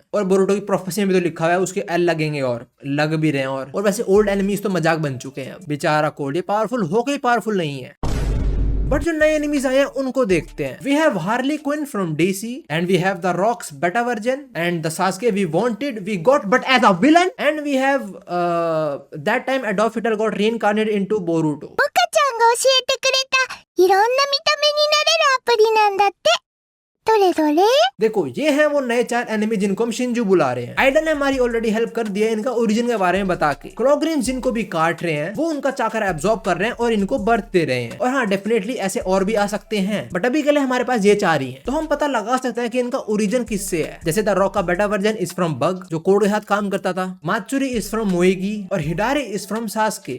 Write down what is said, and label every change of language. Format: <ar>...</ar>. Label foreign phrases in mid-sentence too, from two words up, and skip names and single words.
<hi>और बोरुटो की प्रोफेसी में भी तो लिखा हुआ है उसके एल लगेंगे और लग भी रहे हैं। और वैसे</hi> <en>old enemies</en> <hi>तो मजाक बन चुके हैं। बेचारा कोड ये पावरफुल होकर ही पावरफुल नहीं है। बट जो नए एनिमीज आए हैं उनको देखते हैं।</hi> <en>we have Harley Quinn from DC, and we have the Rock's beta version, and the Sasuke we wanted we got but as a villain, and we have that time Adolf Hitler got reincarnated into Boruto.</en> <ja>ちゃんが教えてくれたいろんな見た目になれるアプリなんだって。どれどれ?</ja> <hi>देखो ये हैं वो नए 4 एनिमी जिनको हम शिनजू बुला रहे हैं। आइडा ने हमारी</hi> <en>already help</en> <hi>कर दिया इनका ओरिजिन के बारे में बता के। क्रोग्रिम जिनको भी काट रहे हैं वो उनका चाकर एब्जॉर्ब कर रहे हैं और इनको बर्थ दे रहे हैं। और हाँ, डेफिनेटली ऐसे और भी आ सकते हैं, बट अभी के लिए हमारे पास ये 4 ही हैं। तो हम पता लगा सकते हैं कि इनका ओरिजिन किससे है। जैसे द रॉक का</hi> <en>beta version is from</en> <hi>बग जो कोड के साथ काम करता था, मात्सुरी</hi> <en>is from</en> <hi>मोएगी, और हिडारी</hi> <en>is from</en> <hi>सास्के।</hi>